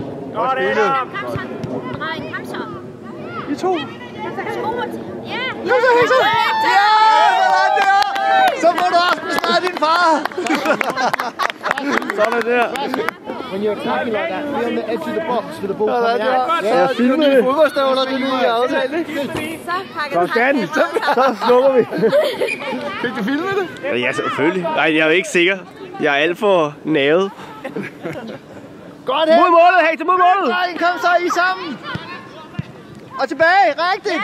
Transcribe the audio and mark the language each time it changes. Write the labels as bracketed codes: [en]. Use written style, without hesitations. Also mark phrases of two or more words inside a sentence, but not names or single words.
[da] Godt, Adam! Kom så. Dreng, kom så. I to. Ja! Kom så, Hektor! Ja! Sådan der! Så får du også besvaret din far! Sådan der. [en] When you're attacking like that, be on the edge of the box with the ball coming out. [da] Ja, filme det. Fodboldstøvler, det er lige aftalt, ikke? Så slukker vi. Fik du filmet det? Ja, selvfølgelig. Nej, jeg er ikke sikker. Jeg er alt for navet. Godt, Hektor! Mod målet, Hektor, mod målet! Dreng, kom så, I sammen! Og tilbage, rigtigt!